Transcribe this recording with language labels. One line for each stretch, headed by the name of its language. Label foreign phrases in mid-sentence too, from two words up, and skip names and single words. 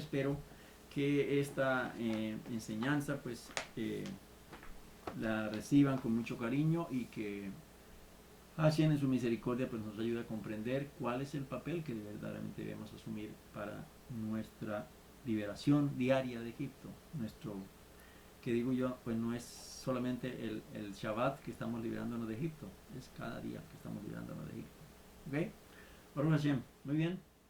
Spanish: Espero que esta enseñanza pues la reciban con mucho cariño y que Hashem en su misericordia pues nos ayude a comprender cuál es el papel que verdaderamente debemos asumir para nuestra liberación diaria de Egipto. Nuestro, que digo yo, pues no es solamente el Shabbat que estamos liberándonos de Egipto, es cada día que estamos liberándonos de Egipto. ¿Ok?
Hebrew: ברוך השם.
Spanish: Muy bien.